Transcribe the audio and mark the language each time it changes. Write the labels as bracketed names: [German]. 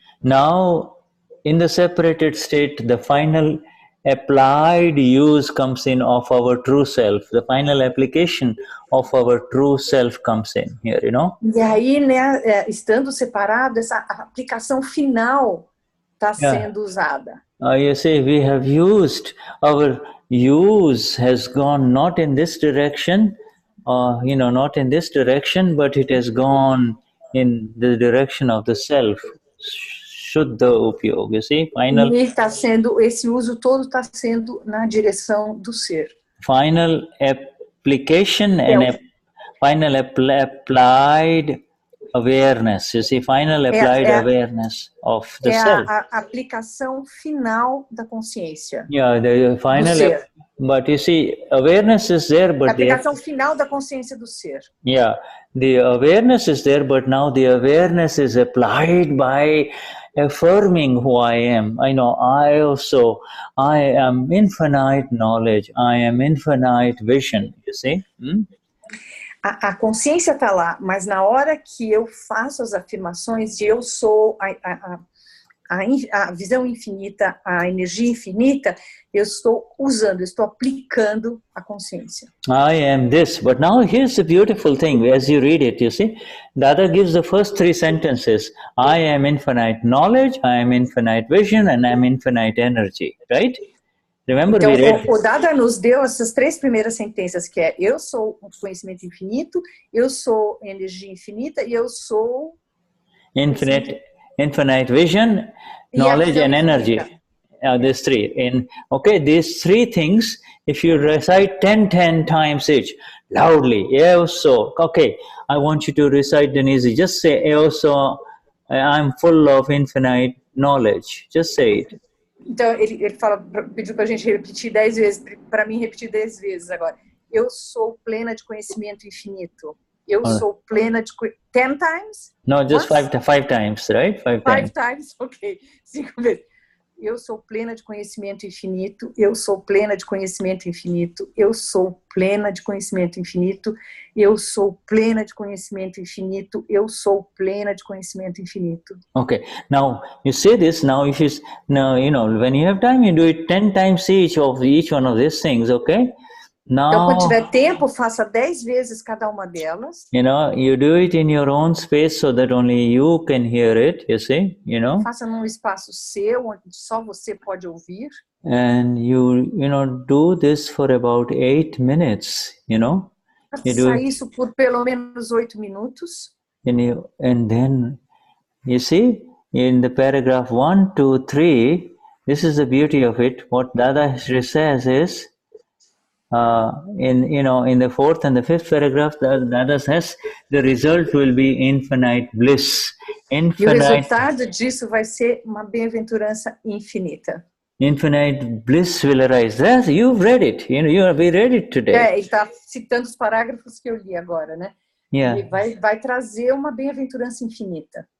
[English] Now, in the separated state, the final applied use comes in of our true self. The final application of our true self comes in here, you know? [Portuguese] E aí, né, estando separado, essa aplicação final está sendo usada. [English] You see, we have used, our use has gone not in this direction, not in this direction, but it has gone in the direction of the self. Shuddha upayog, you see, final. [Portuguese] E está sendo, esse uso todo está sendo na direção do ser. [English] Final application and final applied awareness. You see, final applied awareness of the self. [Portuguese] É a aplicação final da consciência. [English] Yeah, the final. But you see, awareness is there, but [Portuguese] a aplicação final da consciência do ser. [English] Yeah, the awareness is there, but now the awareness is applied by affirming who I am. I know I am infinite knowledge. I am infinite vision. You see? [Portuguese] A consciência está lá, mas na hora que eu faço as afirmações de eu sou a visão infinita, a energia infinita, eu estou usando, eu estou aplicando a consciência. [English] I am this. But now here's the beautiful thing. As you read it, you see, Dada gives the first 3 sentences. I am infinite knowledge, I am infinite vision, and I am infinite energy. Right? Remember, [Portuguese] então, [English] we read... [Portuguese] o Dada nos deu essas 3 primeiras sentenças, que é eu sou o conhecimento infinito, eu sou energia infinita e eu sou... [English] Infinite vision, knowledge, and energy. These 3. These 3 things, if you recite 10 times each, loudly, so, I want you to recite Denize. Just say, so, I'm full of infinite knowledge. Just say it. [Portuguese] Então, ele pediu para a gente repetir 10 vezes, para mim repetir 10 vezes agora. Eu sou plena de conhecimento infinito. Eu sou plena de... [English] 10 times? No, just 5 times, right? 5 times, ok. [Portuguese] 5 vezes. Eu sou plena de conhecimento infinito. Eu sou plena de conhecimento infinito. Eu sou plena de conhecimento infinito. Eu sou plena de conhecimento infinito. Eu sou plena de conhecimento infinito. [English] Okay. Now you say this. Now when you have time, you do it 10 times each one of these things. Okay. Now, [Portuguese] então, quando tiver tempo, faça 10 vezes cada uma delas. [English] You do it in your own space so that only you can hear it, you see, [Portuguese] Faça num espaço seu, onde só você pode ouvir. [English] And you do this for about 8 minutes, [Portuguese] Faça isso por pelo menos 8 minutos. [English] And then, you see, in the paragraph 1, 2, 3, this is the beauty of it. What Dada says is, in the 4th and the 5th paragraph, Dada says the result will be infinite bliss. [Portuguese] E o resultado disso vai ser uma bem-aventurança infinita. [English] Infinite bliss will arise. You've read it. We read it today. [Portuguese] Ele está citando os parágrafos que eu li agora, né? [English] Yeah. [Portuguese] Ele vai trazer uma bem-aventurança infinita.